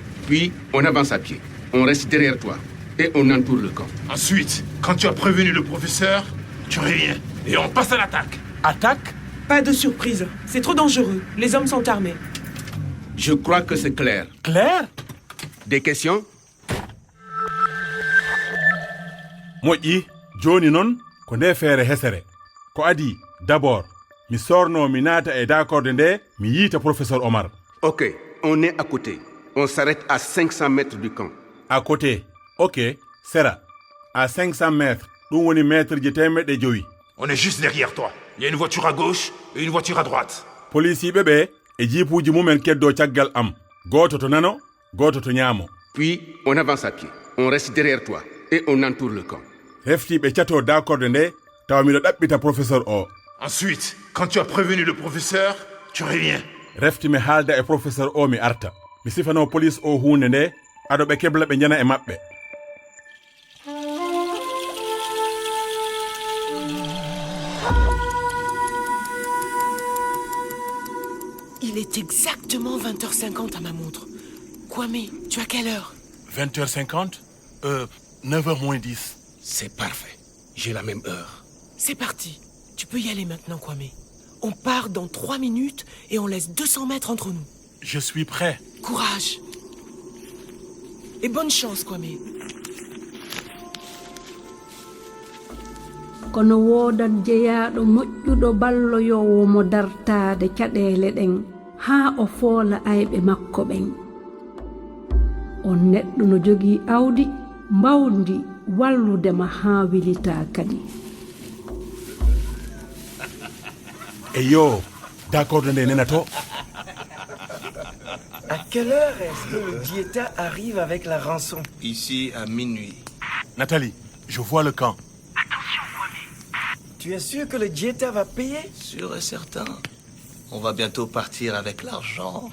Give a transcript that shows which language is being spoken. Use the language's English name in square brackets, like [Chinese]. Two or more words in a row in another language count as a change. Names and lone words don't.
[French] Puis, on avance à pied. On reste derrière toi. Et on entoure le camp. Ensuite, quand tu as prévenu le professeur, tu reviens. Et on passe à l'attaque. Attaque? Pas de surprise. C'est trop dangereux. Les hommes sont armés. Je crois que c'est clair. Claire? Des questions? [Fula] Moƴƴi, joni noon ko nde feere hesere. Ko adi, d'abord, mi sorno mi naata e d'accord nde mi yiita professeur Omar. [French] Ok, on est à côté. On s'arrête à 500 mètres du camp. À côté, ok, sera. À 500 mètres, [Fula] ɗum woni mètre je temedde joyi. [French] On est juste derrière toi. Il y a une voiture à gauche et une voiture à droite. [Fula] Policiɓe ɓe e jiipuji mumen keddo caggal am. Goto to nano, goto to ñaamo. [French] Puis, on avance à pied. On reste derrière toi. Et on entoure le camp. [Fula] Heftiɓe cato d'accord nde tawa miɗo ɗaɓɓita professeur o. [French] Ensuite, quand tu as prévenu le professeur, tu reviens. [Fula] Refti mi haalda e professeur o mi arta. Mi sifano police o hunde nde aɗo ɓe kebla ɓe jana e maɓɓe. [French] Il est exactement 20h50 à ma montre. Kwame, tu as quelle heure? 20h50 9h moins 10. C'est parfait. J'ai la même heure. C'est parti. Tu peux y aller maintenant, Kwame. On part dans 3 minutes et on laisse 200 mètres entre nous. Je suis prêt. Courage. Et bonne chance, Kwame. [Fula] kono wodat jeyaɗo moƴƴuɗo balloyowo mo dartade caɗele ɗen haa o foola ayɓe makko ɓen. On neɗɗo no jogii awdi mbawdi walludema haa wilita kadi. E yo, d'accord nde nenato. [French] À quelle heure est-ce que le diéta arrive avec la rançon? Ici à minuit. Nathalie, je vois le camp. Tu es sûr que le diéta va payer? Sûr et certain. On va bientôt partir avec l'argent.